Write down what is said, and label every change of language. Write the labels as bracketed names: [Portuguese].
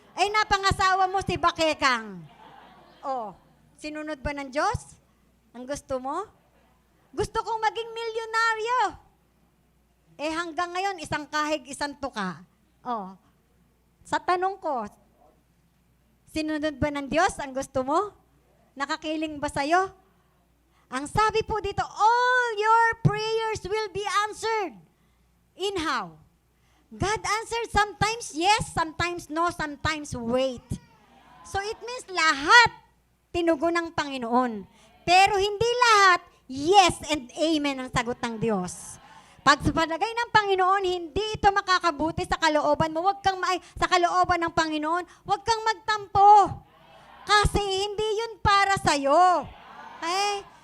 [Filipino] Ay napangasawa mo si Bakekang. Oh, sinunod ba ng Diyos? Ang gusto mo? Gusto kong maging milyonaryo. Hanggang ngayon, isang kahig, isang tuka. Oh. Sa tanong ko, sinunod ba ng Diyos ang gusto mo? Nakakiling ba sa'yo? Ang sabi po dito, [English] all your prayers will be answered. In how? God answered sometimes yes, sometimes no, sometimes wait. So it means [Filipino] lahat tinugon ng Panginoon. Pero hindi lahat [English] yes and amen [Filipino] ang sagot ng Diyos. Pag sa palagay ng Panginoon, hindi ito makakabuti sa kalooban mo. Sa kalooban ng Panginoon, huwag kang magtampo. Kasi hindi yun para sa'yo. Okay?